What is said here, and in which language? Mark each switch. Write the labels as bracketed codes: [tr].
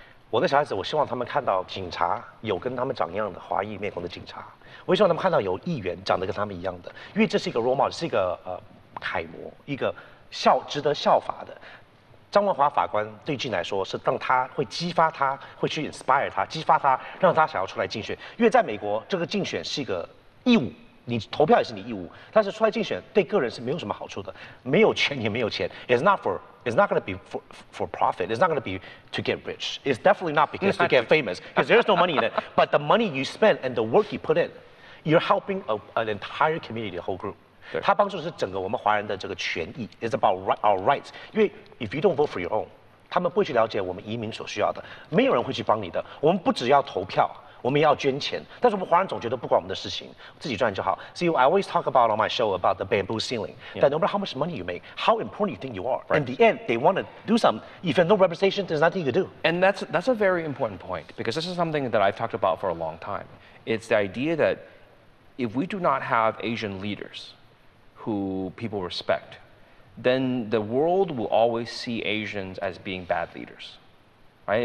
[zh] 我的小孩子，我希望他们看到警察有跟他们长一样的华裔面孔的警察，我也希望他们看到有议员长得跟他们一样的，因为这是一个 role model，是一个楷模，一个值得效法的。张文华法官对俊来说是让他会激发他，会去 inspire 他，激发他，让他想要出来竞选。因为在美国，这个竞选是一个义务，你投票也是你义务，但是出来竞选对个人是没有什么好处的，没有权也没有钱。 [en] It's not going to be for profit. It's not going to be to get rich. It's definitely not because to get famous, because there's no money in it. But the money you spend and the work you put in, you're helping an entire community, the whole group. [zh] 它帮助的是整个我们华人的这个权益 ， [en] is about our rights。 [zh] 因为 [en] if you don't vote for your own， [zh] 他们不会去了解我们移民所需要的，没有人会去帮你的。我们不只要投票，我们也要捐钱。但是我们华人总觉得不关我们的事情，自己赚就好。 [en] So I always talk about on my show about the bamboo ceiling. That no matter how much money you make, how important you think you are. In the end, they want to do something. If you have no representation, there's nothing you can do. And that's a very important point because this is something that I've talked about for a long time. It's the idea that if we do not have Asian leaders who people respect, then the world will always see Asians as being bad leaders. Right?